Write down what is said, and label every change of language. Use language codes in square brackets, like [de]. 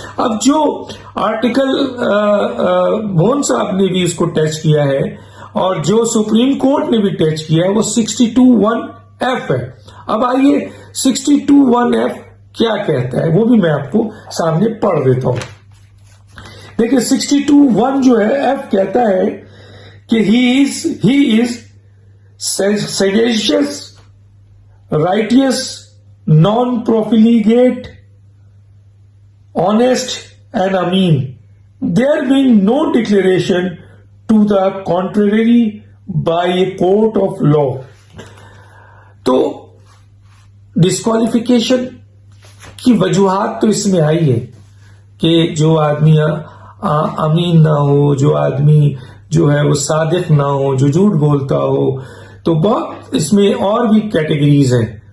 [ur] اب جو آرٹیکل بھون صاحب نے بھی اس کو ٹچ کیا ہے اور جو سپریم کورٹ نے بھی ٹچ کیا ہے وہ 62(1)(f) ہے. اب آئیے 62(1)(f) کیا کہتا ہے وہ بھی میں آپ کو سامنے پڑھ دیتا ہوں. دیکھیں 62(1) جو ہے F کہتا ہے کہ [en] he is sagacious, righteous, non-profligate, honest and ameen, there being no declaration to the contrary by a court of law. [ur] تو ڈسکوالیفیکیشن کی وجوہات تو اس میں آئی ہے کہ جو آدمی امین نہ ہو، جو آدمی جو ہے وہ صادق نہ ہو، جو جھوٹ بولتا ہو، تو بہت اس میں اور بھی کیٹیگریز ہیں.